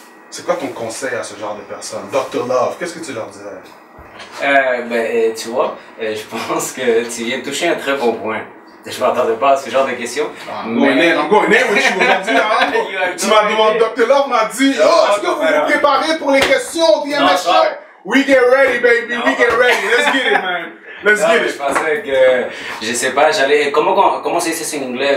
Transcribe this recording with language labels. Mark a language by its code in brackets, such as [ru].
[fr] C'est quoi ton conseil à ce genre de personnes? Dr. Love, qu'est-ce que tu leur dirais? Tu vois, je pense que tu viens de toucher un très bon point. Je m'attendais pas à ce genre de questions. [en] I'm going in with you [fr] aujourd'hui. Tu m'as demandé, [en] Dr. [fr] Love m'a dit, est-ce que vous vous préparez pour les questions du MS Show? [en] We get ready, baby, we get ready. Let's get it, man. Let's get it. [fr] Je pensais que, je sais pas, j'allais, comment c'est ça en anglais?